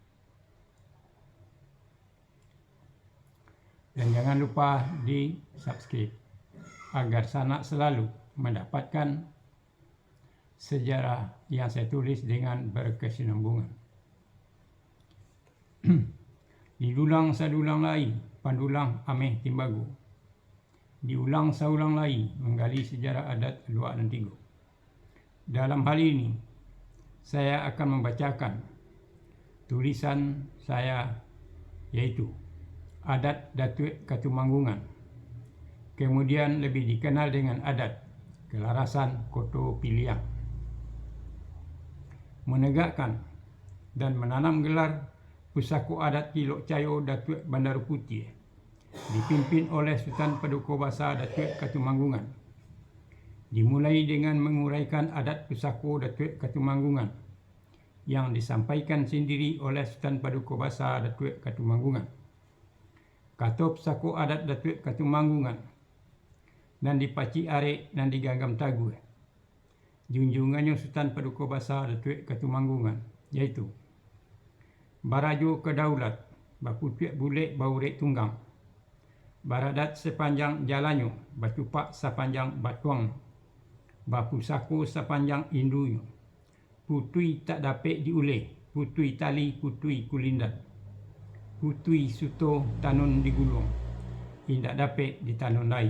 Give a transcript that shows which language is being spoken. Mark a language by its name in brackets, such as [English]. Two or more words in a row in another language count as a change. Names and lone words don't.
[Indonesian] Dan jangan lupa di subscribe agar Sana selalu mendapatkan sejarah yang saya tulis dengan berkesinambungan. [Minangkabau] Didulang sadulang lai, pandulang ameh timbagu. Diulang saulang lai, menggali sejarah adat Luak Nantigo. [Indonesian] Dalam hal ini, saya akan membacakan tulisan saya, yaitu Adat Datuk Katumanggungan, kemudian lebih dikenal dengan Adat Kelarasan Koto Piliang. Menegakkan dan menanam gelar Pusako Adat Kilok Cayo Datuk Bandar Putih, dipimpin oleh Sultan Paduka Bahasa Datuk Katumanggungan. Dimulai dengan menguraikan adat pusako Datuk Katumanggungan yang disampaikan sendiri oleh Sultan Paduka Bahasa Datuk Katumanggungan. [Minangkabau] Kata pusako adat Datuk Katumanggungan dan dipaci arek dan diganggam tagu. Junjungannya Sultan Paduka Bahasa Datuk Katumanggungan, yaitu barajo kedaulat, baputuak bulik baurek tunggang, baradat sepanjang jalannya, bacupak sepanjang batuang, bapusako sepanjang indunya, putui tak dapat diulih, putui tali, putui kulindan, putui suto tanun digulung, indak dapat ditanun lain.